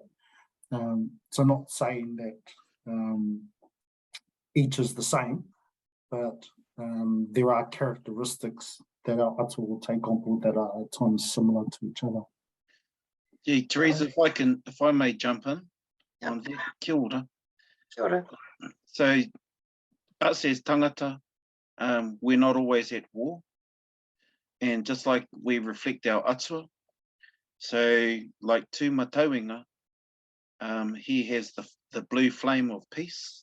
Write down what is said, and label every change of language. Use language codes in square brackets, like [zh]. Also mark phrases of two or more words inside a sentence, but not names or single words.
[en] So not saying that each is the same, but there are characteristics that our atua will take on board that are at times similar to each other. Yeah, Teresa, if I may jump in on that, [mi] kia ora. Kia ora. [en] So, us as tangata, we're not always at war. And just like we reflect our atua, so like tū matauinga, he has the blue flame of peace.